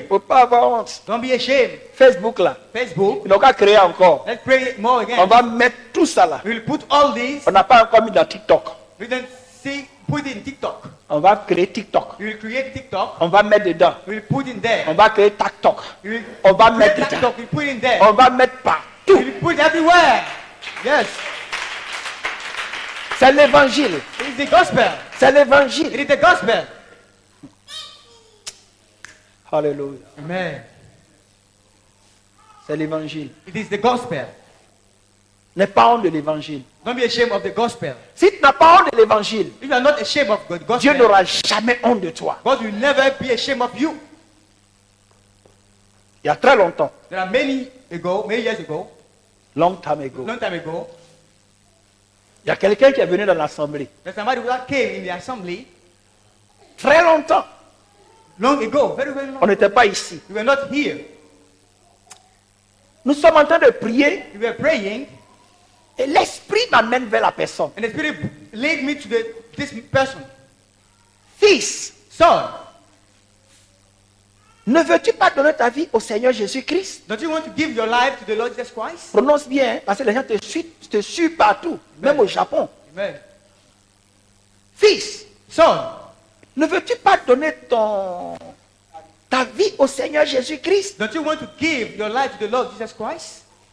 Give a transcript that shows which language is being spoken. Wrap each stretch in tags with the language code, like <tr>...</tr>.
<fr>il ne faut pas avoir honte.</fr> <en>don't be ashamed.</en> <fr>Facebook là,</fr> <en>Facebook,</en> <fr>ils n'ont qu'à créer encore.</fr> <en>let's pray more</en> <fr>On</fr> <en>again.</en> <fr>va mettre tout ça là.</fr> <en>We'll put all these.</en> <fr>On n'a pas encore mis dans TikTok.</fr> <en>We then see, put it in TikTok.</en> <fr>On va créer TikTok.</fr> <en>We will create TikTok.</en> <fr>On va mettre dedans.</fr> <en>We will put in</en> <fr>On</fr> <en>there.</en> <fr>va créer TikTok.</fr> <en>We will</en> <fr>On va</fr> <en>create</en> <fr>mettre dedans.</fr> <en>TikTok. We put in there.</en> <fr>On va mettre</fr> <en>We</en> <fr>partout.</fr> <en>will put it everywhere. Yes.</en> <fr>C'est l'évangile.</fr> <en>It is the gospel.</en> <fr>C'est</fr> <en>It</en> <fr>l'évangile.</fr> <en>is the gospel.</en> <fr>Alléluia.</fr> <en>Amen.</en> <fr>C'est l'évangile.</fr> <en>It is the gospel.</en> <fr>N'aie pas honte de l'évangile.</fr> <en>Don't be ashamed of the gospel.</en> <fr>Si tu n'as pas honte de l'évangile,</fr> <en>If you are not ashamed of the</en> <fr>Dieu</fr> <en>gospel,</en> <fr>n'aura jamais honte de toi.</fr> <en>God will never be ashamed of you.</en> <fr>Il y a très longtemps,</fr> <en>There are many years ago, long time ago, long time ago,</en> <fr>il y a quelqu'un qui est venu dans l'assemblée.</fr> <en>there's somebody that came in the assembly</en> <fr>Très longtemps.</fr> <en>long ago, very, very long.</en> <fr>On n'était pas ici.</fr> <en>We were not here.</en> <fr>Nous sommes en train de prier</fr> <en>We were praying,</en> <fr>et l'esprit m'amène vers la personne.</fr> <en>and the Spirit led me to this person.</en> <fr>Fils,</fr> <en>Son,</en> <fr>ne veux-tu pas donner ta vie au Seigneur Jésus-Christ?</fr> <en>don't you want to give your life to the Lord Jesus Christ?</en> <fr>Prononce bien, hein, parce que les gens te suivent partout, même au Japon.</fr> <en>Amen.</en> <fr>Fils,</fr> <en>Son,</en> <fr>ne veux-tu pas donner ta vie au Seigneur Jésus-Christ?</fr> <en>don't you want to give your life to the Lord Jesus Christ?</en>